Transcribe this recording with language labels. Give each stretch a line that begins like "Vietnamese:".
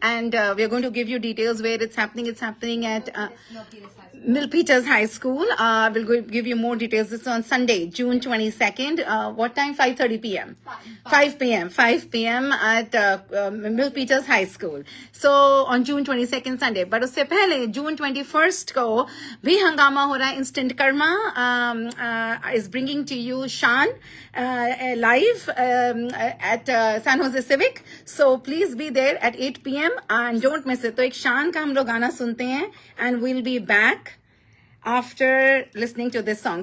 English: And we are going to give you details where it's happening. It's happening at Milpitas High School. We'll give you more details. This is on Sunday, June 22nd. What time? 5:30 p.m. 5 p.m. at Milpitas High School. So on June 22nd, Sunday.
Hindi: But उससे पहले June 21st को भी हंगामा हो रहा है.
English: Instant Karma is bringing to you Shan live at San Jose Civic. So please be there at 8 p.m. and don't miss it.
Hindi: तो एक Shan का हम लोग गाना सुनते हैं
English: and we'll be back after listening to this song.